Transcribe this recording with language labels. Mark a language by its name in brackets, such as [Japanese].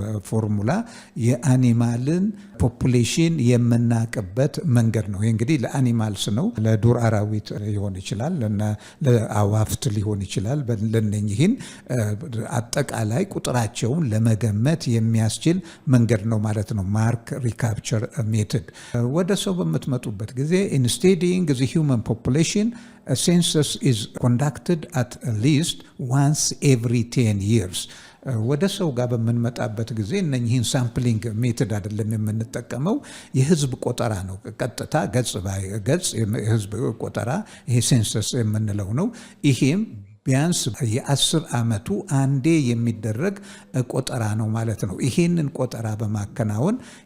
[Amharic] ፎርሙላ የአኒማልን ፖፑሌሽን የምናቅበት መንገድ ነው። ይሄ እንግዲህ ለአኒማልስ ነው። ለዱር አራዊት ሊሆን ይችላል፣ ለአዋፍት ሊሆን ይችላል። ለነኚህን አጠቃላይ ቁጥራቸውን ለመገመት የሚያስችል መንገድ ነው ማለት ነው ማርክ ሪካፕቸር ሜቶድ። ወደ ሰው በምትመጡበት ጊዜ [English] ኢን ስቴዲንግ ዘ ሂውመን ፖፑሌሽን a census is conducted at least once every 10 years. [Amharic] ወደ ሰው ጋር በመንመጣበት ጊዜ እነኚህን ሳምፕሊንግ ሜተድ አይደለም የምንጠቀመው የህዝብ ቆጠራ ነው ቀጥታ ገጽ ባይ ገጽ የህዝብ ቆጠራ ይሄ ሴንሰስ የምንለው ነው ይሄም ቢያንስ የ10 አመቱ አንዴ የሚደረግ ቆጠራ ነው ማለት ነው ይሄንን ቆጠራ በማከናወን